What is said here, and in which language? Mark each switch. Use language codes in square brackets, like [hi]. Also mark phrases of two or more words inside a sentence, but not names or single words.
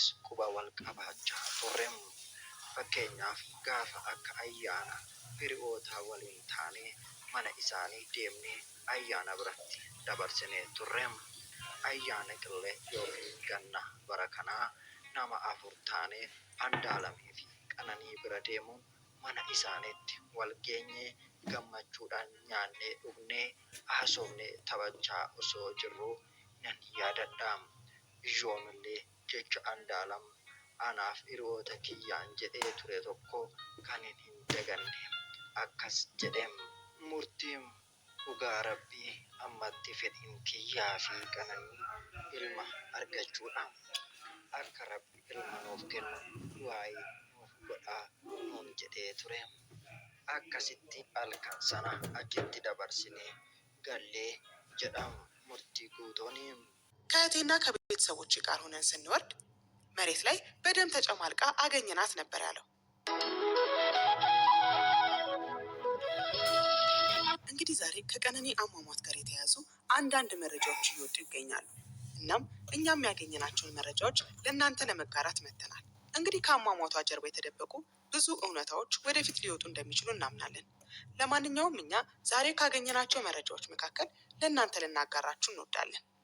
[om] ቁባ ወል ቀባቻ ቶሬም ፈኬኛፍ ጋፈ አካ አያና ሂሪኦታ ወሊን ታኔ መነ ኢሳኒ ዴምኔ አያና ብረት ደበርስኔ ቱሬም አያነ ቅሌ ዮፊን ገና በረከና ናማ አፉር ታኔ አንዱዓለሚፊ ቀነኒ ብረዴሙ mana isaaniitti wal geenye gammachuudhaan nyaannee dhugnee haasofnee taphachaa osoo jirru nan yaadadha. Yoomillee jecha Andu'aalam anaaf hiriyoota kiyyaan jedhee ture tokko kan hin daganne akkas jedheem. Murtiin dhugaa Rabbii ammatti fedhiin kiyyaa fi Qananii ilma argachuudha. Akka Rabbi ilma nuuf kennu waa'ee godhaa nuun jedhee ture. Akkasitti halkan sana achitti dabarsinee gallee jedhamu murtii guutooniin [am] ከእህቴና ከቤተሰቦቼ ጋር ሆነን ስንወርድ መሬት ላይ በደም ተጨማልቃ አገኘናት ነበር ያለው። እንግዲህ ዛሬ ከቀነኒ አሟሟት ጋር የተያያዙ አንዳንድ መረጃዎች እየወጡ ይገኛሉ። እናም እኛም ያገኘናቸውን መረጃዎች ለእናንተ ለመጋራት መጥተናል። እንግዲህ ከአሟሟቷ ጀርባ የተደበቁ ብዙ እውነታዎች ወደፊት ሊወጡ እንደሚችሉ እናምናለን። ለማንኛውም እኛ ዛሬ ካገኘናቸው መረጃዎች መካከል ለእናንተ ልናጋራችሁ እንወዳለን።